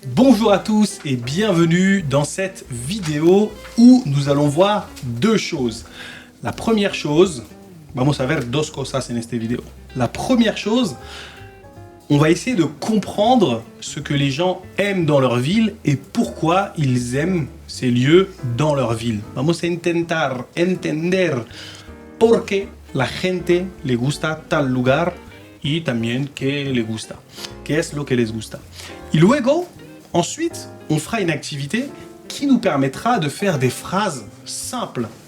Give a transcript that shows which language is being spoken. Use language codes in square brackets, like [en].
[fr] Bonjour à tous et bienvenue dans cette vidéo où nous allons voir deux choses. La première chose, [es] vamos a ver dos cosas en esta vidéo. [fr] La première chose, on va essayer de comprendre ce que les gens aiment dans leur ville et pourquoi ils aiment ces lieux dans leur ville. [es] Vamos a intentar entender por qué la gente le gusta tal lugar y también qué le gusta, qué es lo que les gusta. Y luego, [fr] ensuite, on fera une activité qui nous permettra de faire des phrases simples.